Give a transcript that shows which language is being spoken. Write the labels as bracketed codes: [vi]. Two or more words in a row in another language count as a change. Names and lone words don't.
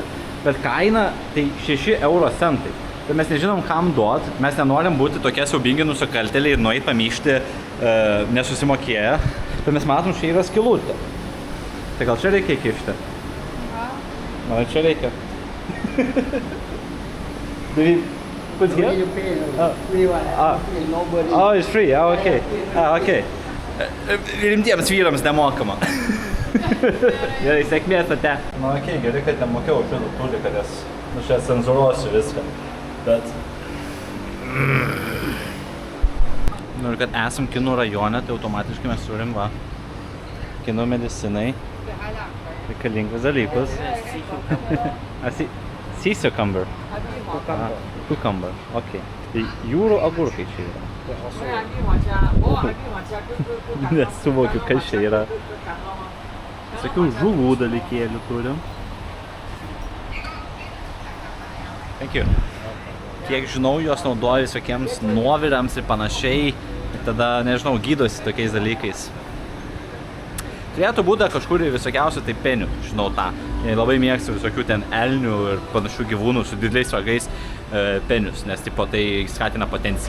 [lt] Bet kaina tai 6 euro centai. Tai mes nežinom, kam duot, mes nenorim būti tokie siaubingi nusikaltėliai ir nueit pamyšti nesusimokėję. Tai mes matom, čia yra skylutė. Tai gal čia reikia įkišti? Gal čia reikia? [en] Put here? You pay. Oh, it's free. Oh, okay. Okay. [lt] Rimtiems vyrams nemokama. Gerai, sėkmės ate. Nu, okei, gerai, kad nemokėjau šitą tuliką, nes nu čia cenzūruosiu viską. Bet... Nu ir kad esam kinų rajone, tai automatiškai mes turim va kinų medicinai reikalingus dalykus. [en] Cucumber. Cucumber, okei. [lt] Tai jūrų agurkai čia yra. Nesuvokiu, kas čia yra. Sakiau, žuvų dalykėlių turim. [en] Thank you. [lt] Kiek žinau, jos naudoja visokiems nuovirams ir panašiai. Ir tada, nežinau, gydosi tokiais dalykais. Turėtų būti kažkur visokiausių tai penių, žinau tą. Jie labai mėgsta visokių ten elnių ir panašių gyvūnų su dideliais ragais penius, nes tipo tai skatina potenciją.